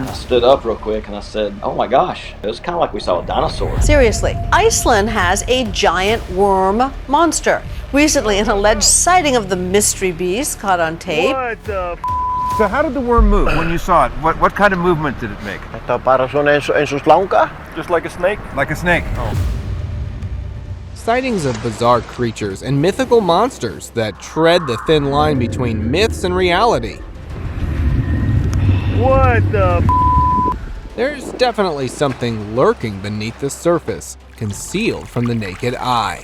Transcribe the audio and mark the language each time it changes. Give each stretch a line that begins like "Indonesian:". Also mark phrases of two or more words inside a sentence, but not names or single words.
English: I stood up real quick and I said, oh my gosh, it was kind of like we saw a dinosaur. Seriously, Iceland has a giant worm monster. Recently, an alleged sighting of the mystery beast caught on tape. What the So how did the worm move when you saw it? What kind of movement did it make?
Icelandic: Þetta bara svona eins og slanga.
English: Just like a snake? Like a snake. Oh. Sightings of bizarre creatures and mythical monsters that tread the thin line between myths and reality. What the There's definitely something lurking beneath the surface, concealed from the naked eye.